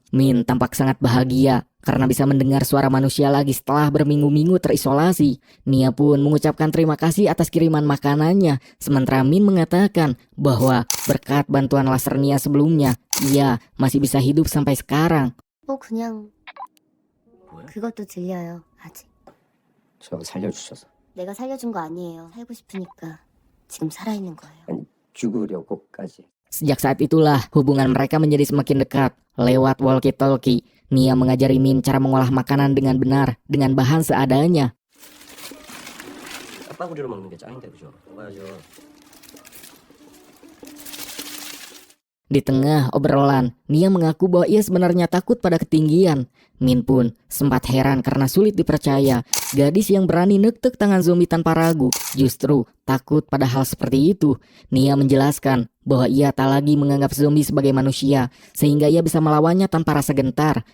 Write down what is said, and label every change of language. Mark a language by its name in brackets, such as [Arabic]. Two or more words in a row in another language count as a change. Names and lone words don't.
[Indonesian] Min tampak sangat bahagia karena bisa mendengar suara manusia lagi setelah berminggu-minggu terisolasi. Nia pun mengucapkan terima kasih atas kiriman makanannya, sementara Min mengatakan bahwa berkat bantuan laser Nia sebelumnya, ia masih bisa hidup sampai sekarang. [Korean] 그냥 그것도 들려요. 아직. 저 살려주셔서. 내가 살려준 거 아니에요. 살고 싶으니까 지금 살아있는 거예요. 아니, 죽으려고까지. [Indonesian] Sejak saat itulah hubungan mereka menjadi semakin dekat. Lewat walkie-talkie, Nia mengajari Min cara mengolah makanan dengan benar, dengan bahan seadanya. [Korean] 깍바구리로 먹는 게 짱인데, 그죠? 맞아. [Indonesian] Di tengah obrolan, Nia mengaku bahwa ia sebenarnya takut pada ketinggian. Min pun sempat heran karena sulit dipercaya. Gadis yang berani nektek tangan zombie tanpa ragu justru takut pada hal seperti itu. Nia menjelaskan bahwa ia tak lagi menganggap zombie sebagai manusia, sehingga ia bisa melawannya tanpa rasa gentar.